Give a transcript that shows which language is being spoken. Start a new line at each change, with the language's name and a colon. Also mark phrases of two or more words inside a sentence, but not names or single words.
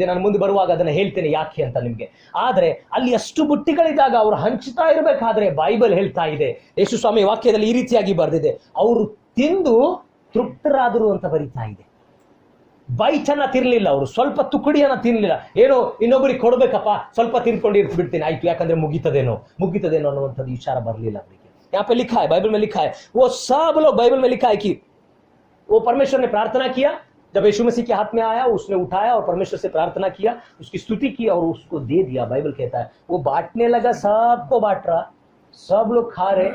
Kannada: ನಾನು ಮುಂದೆ ಬರುವಾಗ ಅದನ್ನ ಹೇಳ್ತೇನೆ ಯಾಕೆ ಅಂತ ನಿಮ್ಗೆ. ಆದ್ರೆ ಅಲ್ಲಿ ಅಷ್ಟು ಬುಟ್ಟಿಗಳಿದ್ದಾಗ ಅವ್ರು ಹಂಚುತ್ತಾ ಇರಬೇಕಾದ್ರೆ ಬೈಬಲ್ ಹೇಳ್ತಾ ಇದೆ, ಯೇಸು ಸ್ವಾಮಿ ವಾಕ್ಯದಲ್ಲಿ ಈ ರೀತಿಯಾಗಿ ಬರೆದಿದೆ, ಅವರು ತಿಂದು ತೃಪ್ತರಾದರು ಅಂತ ಬರೀತಾ ಇದೆ. ಬೈಟನ್ನ ತಿನ್ಲಿಲ್ಲ ಅವರು, ಸ್ವಲ್ಪ ತುಕಡಿಯನ್ನ ತಿನ್ಲಿಲ್ಲ. ಏನೋ ಇನ್ನೊಬ್ಬರಿಗೆ ಕೊಡ್ಬೇಕಪ್ಪ, ಸ್ವಲ್ಪ ತಿನ್ಕೊಂಡು ಬಿಡ್ತೀನಿ ಆಯ್ತು ಯಾಕಂದ್ರೆ ಮುಗಿತದೇನೋ ಅನ್ನುವಂಥದ್ದು ವಿಚಾರ ಬರಲಿಲ್ಲ ಅವರಿಗೆ.
Hindi: यहाँ पे लिखा है, बाइबल में लिखा है, वो सब लोग बाइबल में लिखा है कि वो परमेश्वर ने प्रार्थना किया, जब यीशु मसीह के हाथ में आया उसने उठाया और परमेश्वर से प्रार्थना किया, उसकी स्तुति की और उसको दे दिया. बाइबल कहता है वो बांटने लगा, सबको बांट रहा, सब लोग खा रहे.